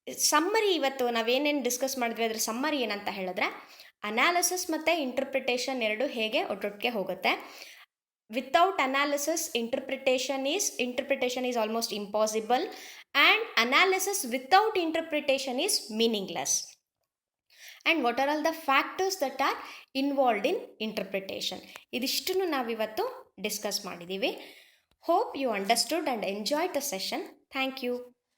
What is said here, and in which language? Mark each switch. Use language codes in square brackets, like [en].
[kn] Summary ಇವತ್ತು ನಾವೇನೇನು discuss ಮಾಡಿದ್ವಿ ಅದರ ಸಮ್ಮರಿ ಏನಂತ ಹೇಳಿದ್ರೆ ಅನಾಲಿಸಿಸ್ ಮತ್ತು ಇಂಟರ್ಪ್ರಿಟೇಷನ್ ಎರಡು ಹೇಗೆ ಒಟ್ಟೊಟ್ಟಿಗೆ ಹೋಗುತ್ತೆ. [en] without analysis interpretation is almost impossible, and analysis without interpretation is meaningless. And what are all the factors that are involved in interpretation? [kn] ಇದಿಷ್ಟನ್ನು ನಾವಿವತ್ತು ಡಿಸ್ಕಸ್ ಮಾಡಿದ್ದೀವಿ. [en] Hope you understood and enjoyed the session. Thank you.